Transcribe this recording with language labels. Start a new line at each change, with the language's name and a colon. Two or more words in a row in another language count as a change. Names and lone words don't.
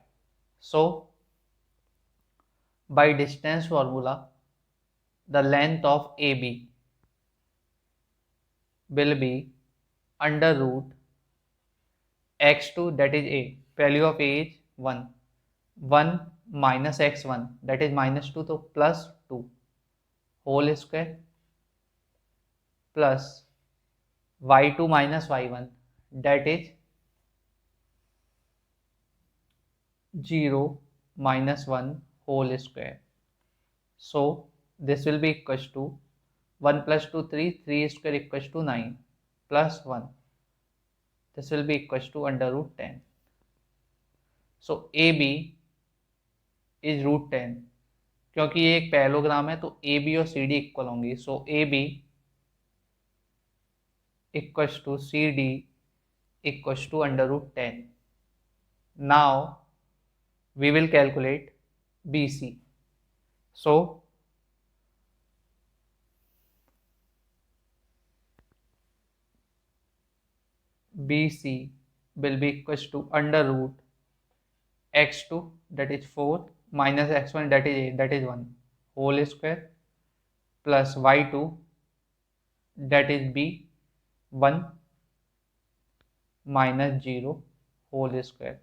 English: So by distance formula, the length of AB will be under root x2, that is a, value of a is 1, 1 minus x1, that is -2, so plus 2 whole square, plus y2 minus y1, that is 0 minus 1 whole square. So this will be equals to 1 plus 2 3, 3 square equals to 9 plus 1. This will be equals to under root 10. So AB is root 10.
Hindi: क्योंकि ये एक पैरेललोग्राम है तो AB और CD इक्वल होंगी.
English: So AB equals to CD equals to under root 10. Now we will calculate BC. So BC will be equals to under root x2, that is 4, minus x1, that is 8, that is 1 whole square, plus y2, that is b, 1 minus 0 whole square.